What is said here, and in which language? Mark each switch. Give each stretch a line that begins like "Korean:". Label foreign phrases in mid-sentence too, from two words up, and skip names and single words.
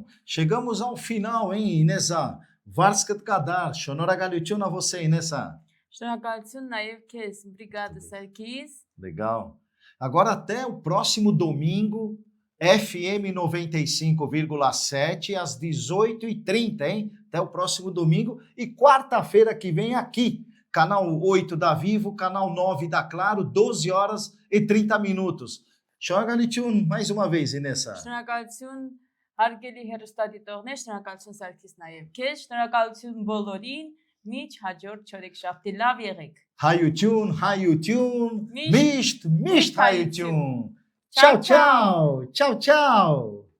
Portuguese: Chegamos ao final, hein, Inesa? Varskat Kadar, շնորհակալություն a você, Inesa.
Armenian: Շնորհակալություն նաև քեզ,
Portuguese: Obrigada, Serkis. Legal. Agora até o próximo domingo, FM 95,7 às 18h30, hein? Até o próximo domingo e quarta-feira que vem aqui, canal 8 da Vivo, canal 9 da Claro, 12 horas e 30 minutos. Շնորհակալություն mais uma vez, Inesa.
Armenian: Շնորհակալություն հարգելի հեռուստադիտողներ, շնորհակալություն Սարգիս նաև քեզ, շնորհակալություն բոլորին, միջ հաջորդ չորեքշաբթի լավ եղեք։ Հայություն, Հայություն, Misht Միշտ Հայություն.
Portuguese: Tchau, tchau, tchau, tchau.